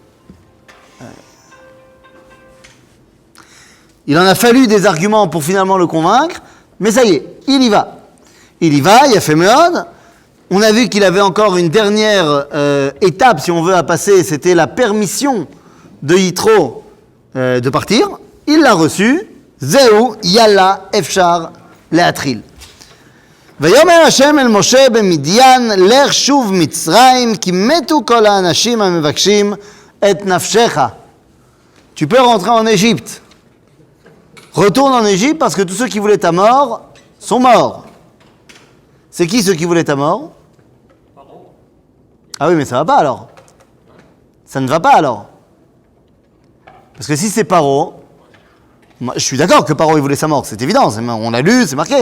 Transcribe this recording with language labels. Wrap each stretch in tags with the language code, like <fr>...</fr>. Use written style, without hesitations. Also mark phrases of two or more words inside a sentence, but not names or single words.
<fr>Il en a fallu des arguments pour finalement le convaincre, mais ça y est, il y va. Il y va, il a fait Meod. On a vu qu'il avait encore une dernière étape, si on veut, à passer, c'était la permission de Yitro de partir. Il l'a reçu.</fr> <he>זהו, יאללה, אפשר, להתחיל. ויאמר השם אל משה במדיין לך שוב מצרים כי מתו כל האנשים המבקשים את נפשך.</he> <fr>Tu peux rentrer en Égypte. Retourne en Égypte parce que tous ceux qui voulaient ta mort sont morts. C'est qui ceux qui voulaient ta mort? Ah oui, mais ça va pas alors. Ça ne va pas alors. Parce que si c'est Paro, je suis d'accord que Paro il voulait sa mort, c'est évident, on l'a lu, c'est marqué.</fr>